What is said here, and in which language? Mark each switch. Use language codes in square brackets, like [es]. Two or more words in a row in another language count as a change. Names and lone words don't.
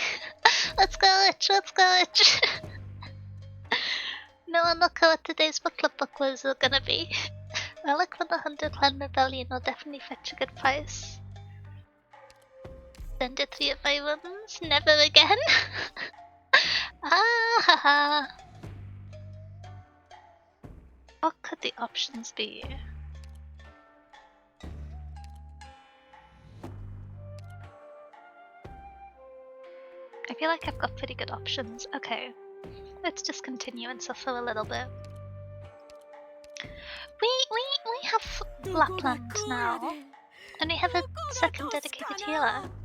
[en] Let's go, Itch, let's go, Itch. No one look at what today's book club book was gonna be. Relic from the 100 Clan Rebellion will definitely fetch a good price. Send it 3 of my runs? Never again? Ah ha ha. What could the options be? I feel like I've got pretty good options. Okay. Let's just continue and suffer a little bit. We have Lapland now, and we have a second dedicated healer.